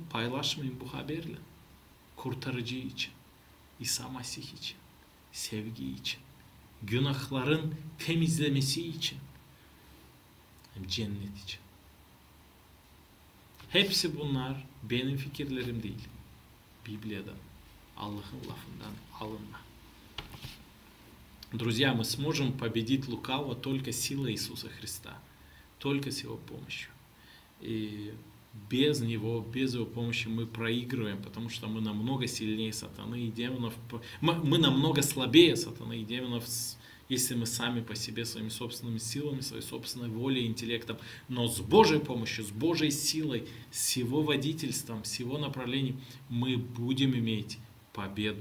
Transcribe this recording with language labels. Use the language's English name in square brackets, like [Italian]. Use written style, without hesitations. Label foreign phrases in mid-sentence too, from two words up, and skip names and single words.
[Gagauz] Paylaşmayın bu haberle. Kurtarıcı için, İsa Mesih için, sevgi için, günahların temizlemesi için, hem cennet için. Hepsi bunlar benim fikirlerim değil. Библиядан, Allah'ın lafından alınma. [Russian] Друзья, мы сможем победить лукавого только силой Иисуса Христа, только с Его помощью. И без Него, без Его помощи мы проигрываем, потому что мы намного сильнее сатаны и демонов, мы намного слабее сатаны и демонов, если мы сами по себе, своими собственными силами, своей собственной волей, интеллектом, но с Божьей помощью, с Божьей силой, с Его водительством, с Его направлением мы будем иметь победу.